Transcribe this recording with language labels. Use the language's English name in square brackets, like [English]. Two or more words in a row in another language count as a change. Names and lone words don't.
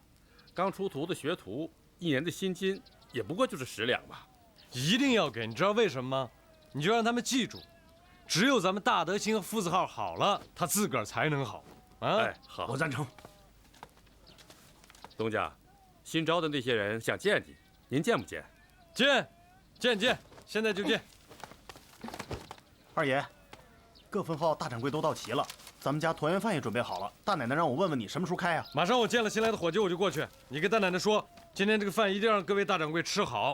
[Chinese] 剛出徒的學徒，1年的薪金也不過就是10兩吧。一定要給，你知道為什麼嗎？你就讓他們記住，只有咱們大德興和夫子號好了，他自個兒才能好。啊，哎，好，我贊成。東家，新招的那些人想見你，您見不見？見，現在就見。二爺，各分號大掌櫃都到齊了，咱們家團圓飯也準備好了。大奶奶讓我問問你什麼時候開呀？馬上我見了新來的伙計，我就過去。你跟大奶奶說，今天這個飯一定讓各位大掌櫃吃好。